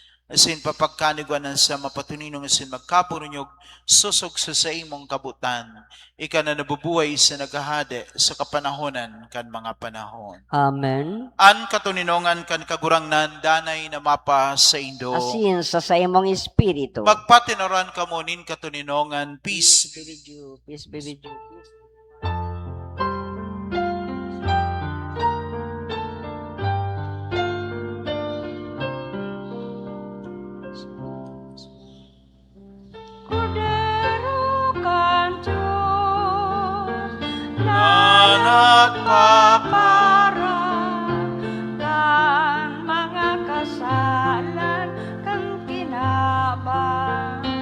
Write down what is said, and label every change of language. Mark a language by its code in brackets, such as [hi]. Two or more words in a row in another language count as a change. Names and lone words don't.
[bik] asin papagkaniguanan sa mapatuninong asin magkapurunyog, susog sa imong kabutan, ika na nabubuhay sa nagahade sa kapanahonan kan mga panahon. Amen. An katuninongan kan kagurangnan, danay na mapa sa indo. Asin sa imong espiritu. Magpatinoran ka mo nin katuninongan, [en] peace. Be with you. Peace be with you. Peace. [bik] Cordero kan Diyos na nagpapara kan mga kasalan kan kinabang.